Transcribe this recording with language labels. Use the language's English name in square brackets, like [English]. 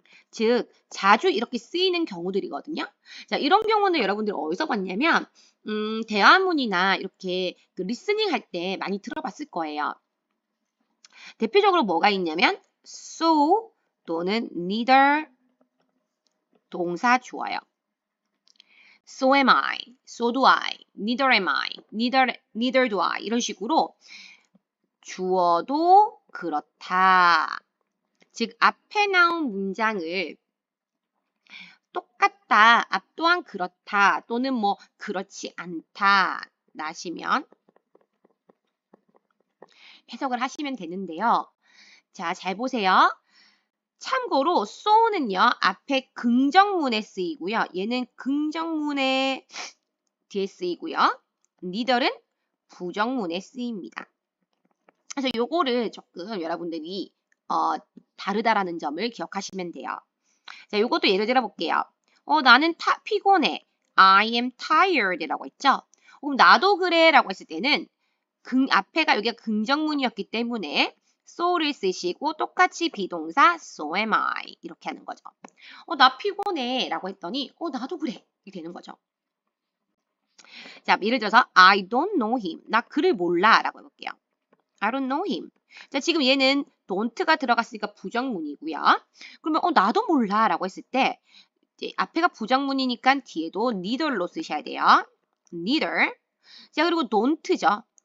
[Korean] 즉, 자주 이렇게 쓰이는 경우들이거든요. 자, 이런 경우는 여러분들 어디서 봤냐면 대화문이나 이렇게 그 리스닝 할 때 많이 들어봤을 거예요. 대표적으로 뭐가 있냐면 so 또는 neither 동사 주어요. [English] So am I, so do I, neither am I, neither do I 이런 식으로 주어도 그렇다. [Korean] 즉 앞에 나온 문장을 똑같다, 앞 또한 그렇다 또는 뭐 그렇지 않다 나시면 해석을 하시면 되는데요. 자, 잘 보세요. 참고로 so는요 앞에 긍정문에 쓰이고요. 얘는 긍정문에 뒤에 쓰이고요. neither는 부정문에 쓰입니다. 그래서 요거를 조금 여러분들이 다르다라는 점을 기억하시면 돼요. 자, 요것도 예를 들어 볼게요. 나는 피곤해. [English] I am tired라고 했죠. [Korean] 그럼 나도 그래라고 했을 때는 앞에가 여기가 긍정문이었기 때문에 so를 쓰시고 똑같이 비동사 so am I 이렇게 하는 거죠. 나 피곤해 라고 했더니 나도 그래 이렇게 되는 거죠. [English] 자, 예를 들어서 I don't know him. [Korean] 나 그를 몰라 라고 해볼게요. [English] I don't know him. [Korean] 자, 지금 얘는 don't가 들어갔으니까 부정문이고요. 그러면 나도 몰라 라고 했을 때 이제 앞에가 부정문이니까 뒤에도 neither로 쓰셔야 돼요. neither. 자, 그리고 don't죠.